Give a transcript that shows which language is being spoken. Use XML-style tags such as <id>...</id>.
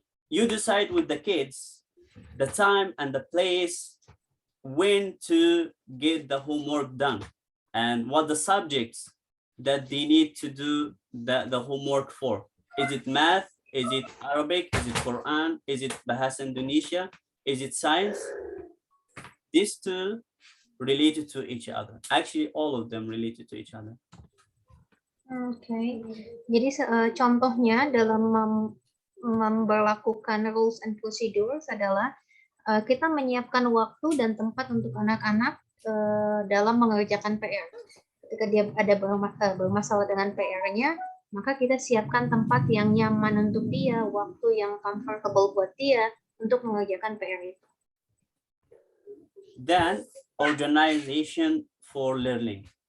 <en>You decide with the kids the time and the place when to get the homework done and what the subjects that they need to do the homework for. Is it math? Is it Arabic? Is it Quran? Is it Bahasa Indonesia? Is it science? These two related to each other. Actually, all of them related to each other. Okay.</en> <id>Jadi contohnya dalam memberlakukan</id> <en>rules and procedures</en> <id>adalah kita menyiapkan waktu dan tempat untuk anak-anak dalam mengerjakan PR. Ketika dia ada bermasalah dengan PR-nya, maka kita siapkan tempat yang nyaman untuk dia, waktu yang comfortable buat dia untuk mengerjakan PR itu.</id> <en>Then organization for learning.</en>